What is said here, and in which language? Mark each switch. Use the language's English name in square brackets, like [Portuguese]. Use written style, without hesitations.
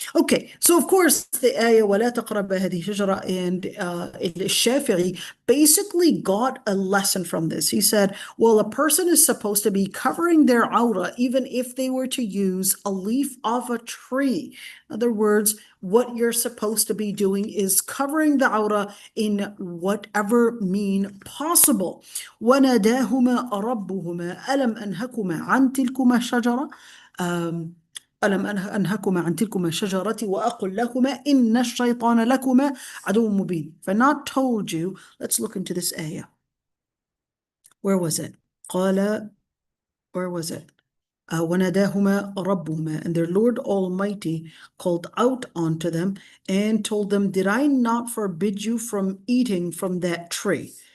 [English] Okay, so of course the ayah [Arabic] وَلَا تَقْرَبَ هَذِهِ شَجَرَةً, [English] and Shafi'i basically got a lesson from this. He said, well, a person is supposed to be covering their aura even if they were to use a leaf of a tree. In other words, what you're supposed to be doing is covering the aura in whatever mean possible. [Arabic] وَنَادَاهُمَا رَبُّهُمَا أَلَمْ أَنْهَكُمَا عَنْ تِلْكُمَا الشَّجَرَةِ ألم أنهكما عن تلكما الشجرة وأقل لكما إن الشيطان لكما عدو مبين. [English] If I not told you, let's look into this ayah. Where was it? قال, where was it? [Arabic] وَنَادَاهُمَا رَبُّهُمَا, [English] and their Lord Almighty called out unto them and told them, did I not forbid you from eating from that tree?